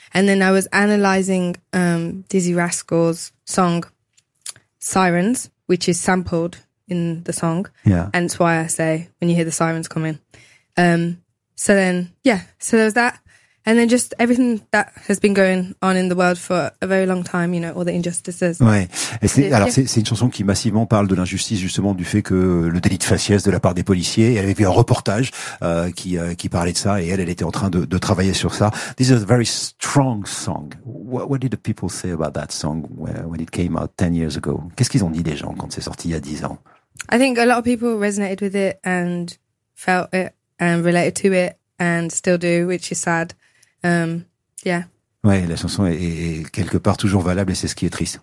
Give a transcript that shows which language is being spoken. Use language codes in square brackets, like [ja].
[en] And then I was analyzing, Dizzy Rascal's song Sirens, which is sampled in the song. Yeah. And it's why I say when you hear the sirens come in. So then, yeah. So there was that. And then just everything that has been going on in the world for a very long time, you know, all the injustices. [fr] Ouais. Et c'est une chanson qui massivement parle de l'injustice, justement, du fait que le délit de faciès de la part des policiers. Elle avait vu un reportage, qui parlait de ça et elle était en train de travailler sur ça. [en] This is a very strong song. What did the people say about that song when it came out 10 years ago? [fr] Qu'est-ce qu'ils ont dit, les gens, quand c'est sorti il y a 10 ans? [en] I think a lot of people resonated with it and felt it and related to it and still do, which is sad. Yeah. [fr] Ouais, la chanson est quelque part toujours valable et c'est ce qui est triste.